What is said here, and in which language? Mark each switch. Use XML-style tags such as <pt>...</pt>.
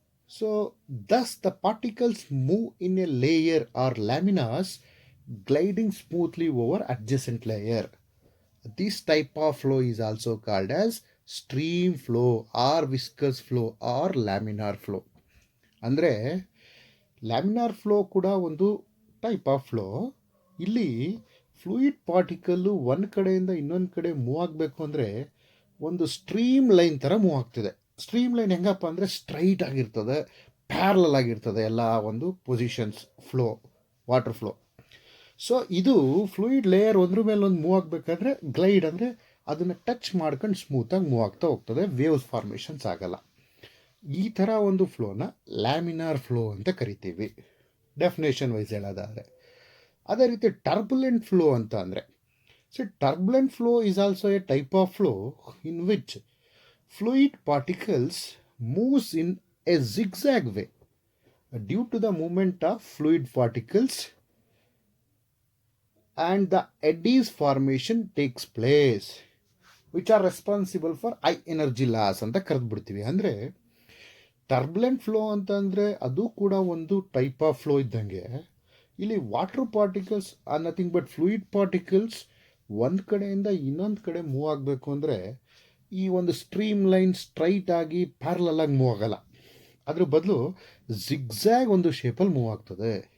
<en>So thus the particles move in a layer or laminas gliding smoothly over adjacent layer. This type of flow is also called as stream flow or viscous flow or laminar flow.</en> <kn>ಅಂದರೆ laminar flow ಕೂಡ ಒಂದು type of flow. ಇಲ್ಲಿ fluid particle ಒಂದು ಕಡೆಯಿಂದ ಇನ್ನೊಂದು ಕಡೆ move ಆಗಬೇಕು ಅಂದರೆ ಒಂದು ಸ್ಟ್ರೀಮ್ ಲೈನ್ ಥರ ಮೂವ್ ಆಗ್ತಿದೆ. ಸ್ಟ್ರೀಮ್ ಲೈನ್ ಹೆಂಗಪ್ಪ ಅಂದರೆ ಸ್ಟ್ರೈಟ್ ಆಗಿರ್ತದೆ, ಪ್ಯಾರಲಲ್ ಆಗಿರ್ತದೆ ಎಲ್ಲ ಒಂದು positions flow, water flow. So ಇದು ಫ್ಲೂಯಿಡ್ ಲೇಯರ್ ಒಂದ್ರ ಮೇಲೆ ಒಂದು ಮೂವ್ ಆಗಬೇಕಾದ್ರೆ ಗ್ಲೈಡ್ ಅಂದರೆ ಅದನ್ನು ಟಚ್ ಮಾಡ್ಕೊಂಡು ಸ್ಮೂತಾಗಿ ಮೂವ್ ಆಗ್ತಾ ಹೋಗ್ತದೆ, ವೇವ್ಸ್ ಫಾರ್ಮೇಷನ್ಸ್ ಆಗಲ್ಲ. ಈ ಥರ ಒಂದು ಫ್ಲೋನ ಲ್ಯಾಮಿನಾರ್ ಫ್ಲೋ ಅಂತ ಕರಿತೀವಿ ಡೆಫಿನೇಷನ್ ವೈಸ್ ಹೇಳೋದಾದರೆ. ಅದೇ ರೀತಿ ಟರ್ಬುಲೆಂಟ್ ಫ್ಲೋ ಅಂತ ಅಂದರೆ,</kn> <en>so turbulent flow is also a type of flow in which fluid particles moves in a zigzag way due to the movement of fluid particles and the eddies formation takes place which are responsible for high energy loss</en> <kn>ಅಂತ ಕರೆದ್ಬಿಡ್ತೀವಿ. ಅಂದರೆ turbulent flow ಅಂತಂದರೆ ಅದು ಕೂಡ ಒಂದು type of flow ಇದ್ದಂಗೆ, ಇಲ್ಲಿ</kn> <en>water particles are nothing but fluid particles</en> <kn>ಒಂದು ಕಡೆಯಿಂದ ಇನ್ನೊಂದು ಕಡೆ ಮೂವ್ ಆಗಬೇಕು ಅಂದರೆ ಈ ಒಂದು ಸ್ಟ್ರೀಮ್ ಲೈನ್ ಸ್ಟ್ರೈಟ್ ಆಗಿ ಪ್ಯಾರಲಲ್ ಆಗಿ ಮೂವ್ ಆಗಲ್ಲ, ಅದ್ರ ಬದಲು ಜಿಗ್ಜ್ಯಾಗ್ ಒಂದು ಶೇಪಲ್ಲಿ ಮೂವ್ ಆಗ್ತದೆ.</kn>